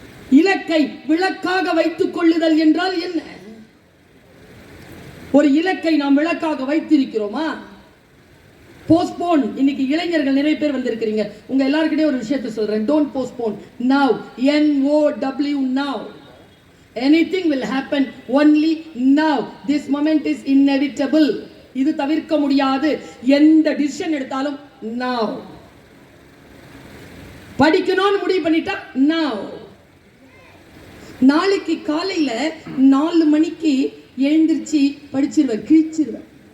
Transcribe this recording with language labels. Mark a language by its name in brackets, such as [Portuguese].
[Tamil] இலக்கை விளக்காக வைத்துக் கொள்ளுதல் என்றால் என்ன? ஒரு இலக்கை நாம் விளக்காக வைத்திருக்கிறோமா? போஸ்ட்போன். இன்னைக்கு இளைஞர்கள் நிறைய பேர் வந்திருக்கிறீங்க. உங்க எல்லாருக்கிட்டையும் ஒரு விஷயத்தை சொல்றேன். [English] Don't postpone. Now, NOW, now. Anything will happen only now. This moment is inevitable. [Tamil] இது தவிர்க்க முடியாது. எந்த டிசிஷன் எடுத்தாலும் [English] now. [Tamil] படிக்கணும்னு முடிவு பண்ணிட்டா [English] now. [Tamil] நாளைக்கு காலையில 4 மணிக்கு எழுந்திருச்சு படிச்சிருவேன், கிழிச்சிருவேன்.